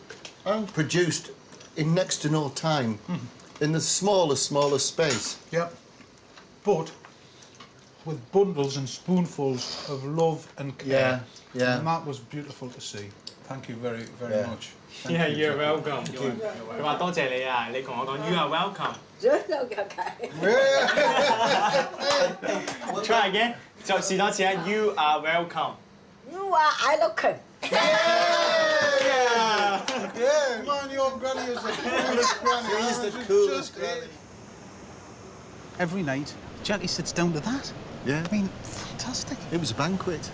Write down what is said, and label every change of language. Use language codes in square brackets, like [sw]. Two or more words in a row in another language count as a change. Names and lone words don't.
[en] And produced in next to no time, in the smallest space. Yep. But with bundles and spoonfuls of love and care. Yeah. And that was beautiful to see. Thank you very, very Yeah. much. Yeah, you're welcome. [yue] 佢話多謝你啊，你同我講 [en] You are welcome. Try again. [yue] 就試多次啊 [en] You are welcome. You are I looking. Yeah. Yeah, man, your granny is the coolest granny. She's the coolest granny. Every night, Jackie sits down to that. Yeah. I mean, fantastic. It was a banquet.